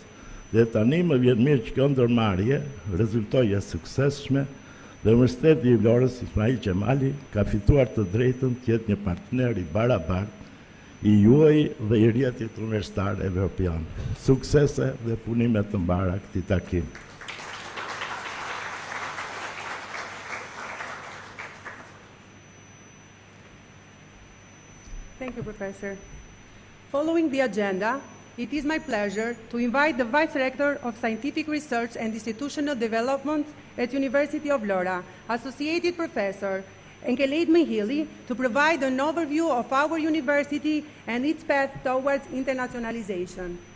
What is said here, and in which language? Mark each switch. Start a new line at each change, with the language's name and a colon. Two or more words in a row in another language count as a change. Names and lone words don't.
Albanian: Dhe tani më vjen mirë që kjo ndërmarrje rezultoi e suksesshme dhe Universiteti i Vlorës Ismail Qemali ka fituar të drejtën të jetë një partner i barabartë i juaj dhe i rrjetit universitar evropian. Suksese dhe punime të mbara këtij takimi.
English: Thank you, Professor. Following the agenda, it is my pleasure to invite the Vice Rector of Scientific Research and Institutional Development at University of Vlora, Associated Professor Lajme to provide an overview of our university and its path towards internationalization.